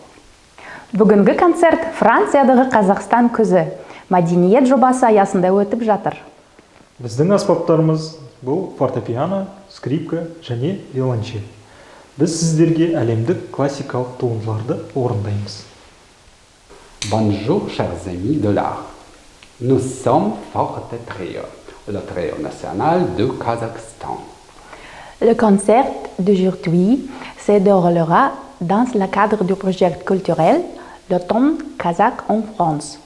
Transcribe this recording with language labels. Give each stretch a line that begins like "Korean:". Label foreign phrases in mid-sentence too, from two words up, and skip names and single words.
Kazakh: Бүгінгі концерт Франциядағы Қазақстан күзі мәдениет жобасы аясында өтіп жатыр. Біздің аспаптарымыз бұл фортепиано, скрипка және виолончель. Біз сіздерге әлемдік классикалық туындыларды орындаймыз.
French: Bonjour chers amis de l'art. Nous sommes Forte Trio, le trio national du Kazakhstan. Le concert d'aujourd'hui se déroulera dans le cadre du projet culturel l'automne kazakh en France.